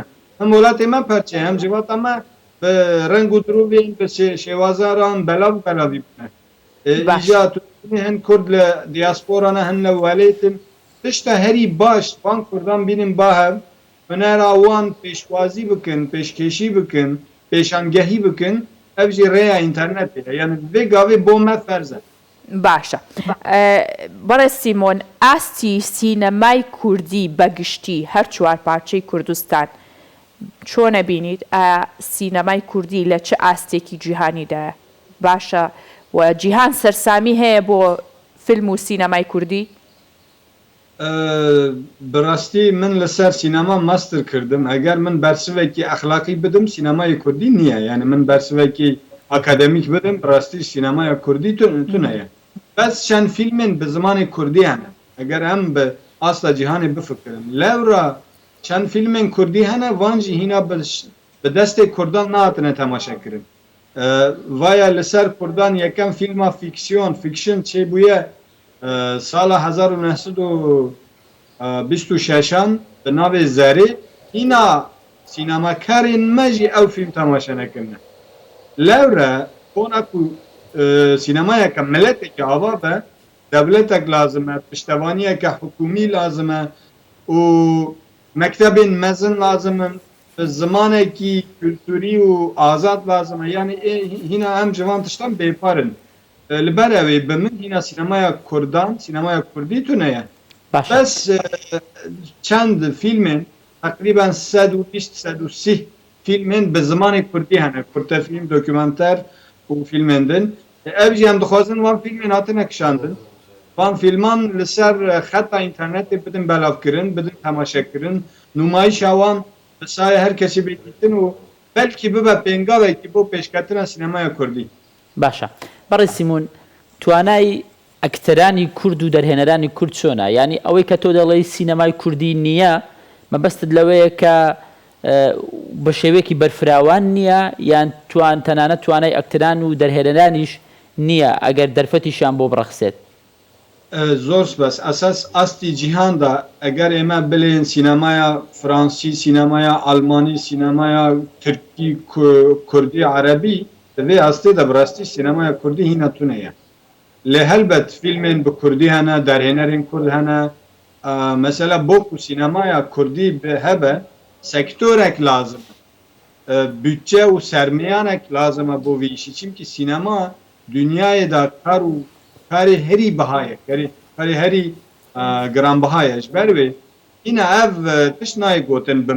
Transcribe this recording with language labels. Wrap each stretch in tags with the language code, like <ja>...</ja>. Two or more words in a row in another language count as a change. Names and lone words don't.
<ku>hem welatê me perçe hem civata me bi reng û dirûvên bi şêwazaran belav belavî bûne îja hin Kurd li diasporana hin li welêtin tişta herî baş van Kurdan bînin bahev hunera wan pêşwazî bikin pêşkêşî bikin pêşangehî bikin ev jî rêya internetê yani vê gavê bo me ferz e</ku> <ckb>باشە بەڕێز سیمۆن ئاستی سینەمای کوردی بەگشتی هەر چوارپارچەی کوردستان چۆنە بینیت سینەمای کوردی لە چه ئاستێکی جیهانیدایە باشە و جیهان سەرسامی هەیە بۆ فیلم و سینەمای کوردی</ckb> <ku>بڕاستی من لەسەر سینەما ماستر کردم ئەگەر من بەرسڤێکی ئەخلاقی بدم سینەمای کوردی نییە یعنی من بەرسڤێکی ئاکادمیک بدم بڕاستی سینەمای کوردی تونەیە بەس چەند فیلمên bi zimanê Kurdî hene eger em bi asla cîhanê bifikirin lewra çend fîlmên Kurdî hene van jî hîna bi destê Kurdan nehatine temaşekirin vaya li ser Kurdan yekem fîlma fiksiyon fiction çêbûye sala 1926an bi navê Zerê hîna sînemakarên me jî ew fîlm temaşe nekirine lewre kona ku سینەمایەکە ملەتێکی ئاوا بە دەولەتێک لازمە پشتەوانیەکە حکومی لازمە و مەکتەبێن مەزن لازمن زمانێکی کولتوری و ئازاد لازمە یعنی هینا ئەم جوان تشتان بێپارن لەبەرەوێ بە من هینا سینەمایە کوردان سینەمایە کوردی تونەیە بەس چەند فیلمێن تقریبا 120 فیلمێن بە زمانی کوردی هەنە کورتە فیلم دۆکیومانتەر و فیلمێندن ev jî em dixwazin van fîlmên hatine kişandin van fîlman li ser xeta înternetê bidin belavkirin bidin temaşekirin nûmayişa wan bi sayê her kesî bêdîtin û belkî bibe pêngavekî bo pêşketina sînemaya Kurdî</ku> <ckb>باشە بەڕێ سیمۆن توانای ئەکتەرانی کورد و دەرهێنەرانی کورد چۆنە ینی ئەوەی کە تۆ دەڵێی سینەمای کوردی نییە مەبەستت لەوەیە کە بە شێوەیەکی بەرفراوان نییە یان تەنانەت توانای ئەکتەران و دەرهێنەرانیش نییە ئەگەر دەرفەتیشان بۆ بڕەخسێت</ckb> <ku>زۆر بەس ئەساس ئاستی جیهاندا ئەگەر ئێمە بلێن سینەمایە فرانسی سینەمایە ئالمانی سینەمایە تورکی کوردی عەرەبی دەبێ ئاستێدا بڕاستی سینەمایە کوردی هینە تونەیە لێ هەلبەت فیلمێن بە کوردی هەنە دەرهێنەرین کورد هەنە مەسەلە بۆکو سینەمایە کوردی هەبە sektörek lazım, bütçe û sermiyanek lazım bo vî işî çimkî sînema dünyayê da kar û karê herî bihayê karê herî giranbihayê ji ber wê hîna ev tişt nayê gotin bi</ku>